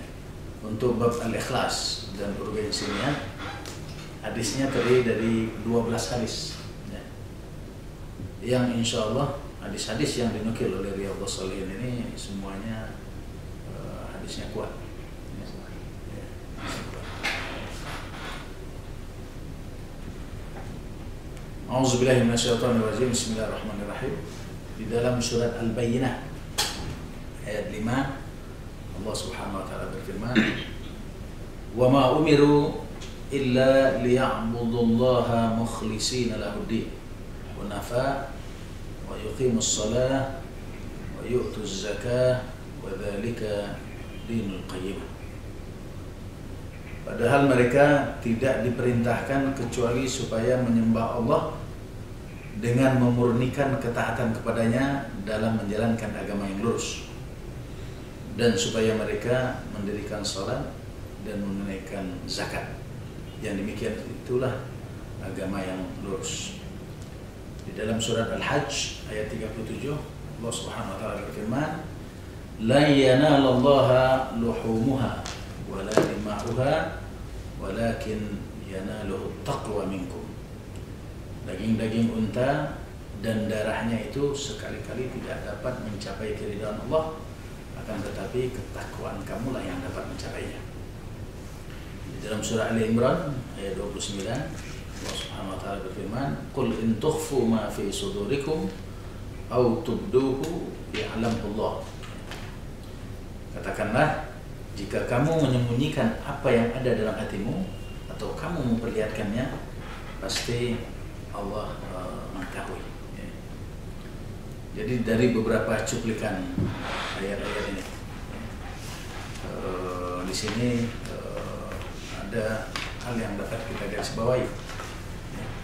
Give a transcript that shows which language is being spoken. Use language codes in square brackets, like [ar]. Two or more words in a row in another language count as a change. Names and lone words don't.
[id] Untuk bab al-ikhlas dan urgensinya, hadisnya terdiri dari 12 hadis ya, yang [ar] إن شاء الله [id] hadis-hadis yang dinukil oleh Riyadhus Shalihin ini semuanya hadisnya kuat ya. [ar] أعوذ بالله من الشيطان الرجيم. بسم الله الرحمن الرحيم. [id] Di dalam surat Al-Bayyinah ayat 5 Allah [ar] سبحانه وتعالى [id] berfirman, [ar] "وما أمروا إلا ليعبدوا الله مخلصين له الدين حنفاء ويقيموا الصلاة ويؤتوا الزكاة وذلك دين القيمة." [id] Padahal mereka tidak diperintahkan kecuali supaya menyembah Allah dengan memurnikan ketaatan kepadanya dalam menjalankan agama yang lurus, dan supaya mereka mendirikan salat dan menunaikan zakat. Yang demikian itulah agama yang lurus. Di dalam surat Al-Hajj ayat 37 Allah [ar] سبحانه وتعالى [id] berfirman, [ar] "لن ينال الله لحومها ولا دماؤها ولكن يناله التقوى منكم." [id] Daging-daging unta dan darahnya itu sekali-kali tidak dapat mencapai keridhaan Allah, akan tetapi ketakwaan kamulah yang dapat mencapainya. Di dalam surah Ali Imran ayat 29 Allah [ar] سبحانه وتعالى [id] berfirman, [ar] "قل إن تخفوا ما في صدوركم أو تبدوه يعلمه الله." [id] Katakanlah, jika kamu menyembunyikan apa yang ada dalam hatimu atau kamu memperlihatkannya, pasti Allah mengetahui ya. Jadi dari beberapa cuplikan ayat-ayat ini di sini ada hal yang dapat kita garis bawahi ya.